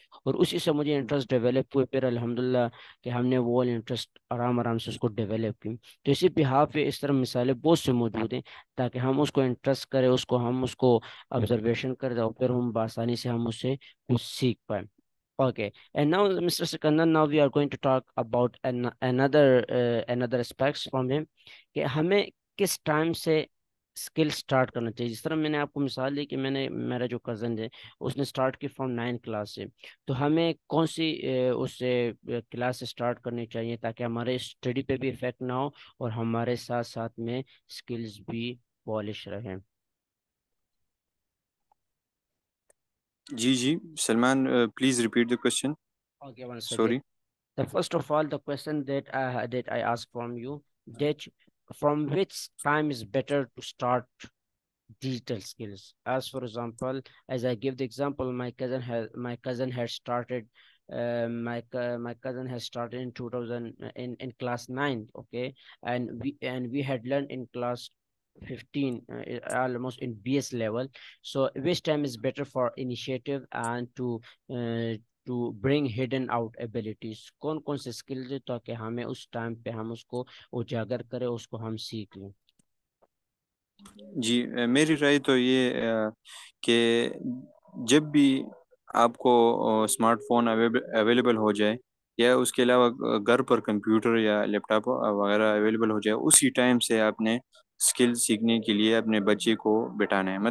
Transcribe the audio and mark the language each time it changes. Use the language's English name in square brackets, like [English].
[Urdu] اور اسی سے مجھے انٹرسٹ ڈیولپ ہوئے، پھر الحمدللہ کہ ہم نے وہ انٹرسٹ آرام آرام سے اس کو ڈیولپ کی. تو اسی بہاف پہ اس طرح مثالیں بہت سے موجود ہیں، تاکہ ہم اس کو انٹرسٹ کریں، ہم اس کو آبزرویشن کریں، اور پھر ہم بآسانی سے ہم اس سے کچھ سیکھ پائیں. [English] Okay, and now, Mr. Sikandar, now we are going to talk about another aspects from him [Urdu] کہ ہمیں کس ٹائم سے اسکل اسٹارٹ کرنا چاہیے. جس طرح میں نے آپ کو مثال دی کہ میرا جو کزن ہے اس نے اسٹارٹ کی فرام 9 کلاس سے، تو ہمیں کون سی اس سے کلاس سے اسٹارٹ کرنی چاہیے تاکہ ہمارے اسٹڈی پہ بھی افیکٹ نہ ہو اور ہمارے ساتھ ساتھ میں اسکلز بھی پالش رہیں. [English] جی Salman, please repeat the question. Okay, one second. Sorry. First of all, the question that I ask from you, that from which time is better to start digital skills? As for example, as I give the example, my cousin has started. My cousin has started in 2000 in class 9. Okay, and we had learned in class 15, almost in BS level. So which time is better for initiative and to bring hidden out abilities? [Urdu] کون کون سے skills ہے تاکہ ہمیں اس time پہ ہم اس کو اجاگر کریں، اس کو ہم سیکھ لیں. جی، میری رائے تو یہ کہ جب بھی آپ کو اسمارٹ فون اویلیبل ہو جائے، یا اس کے علاوہ گھر پر کمپیوٹر یا لیپ ٹاپ وغیرہ اویلیبل ہو جائے، اسی ٹائم سے آپ نے اسکل سیکھنے کے لیے اپنے بچے کو بٹانا ہے.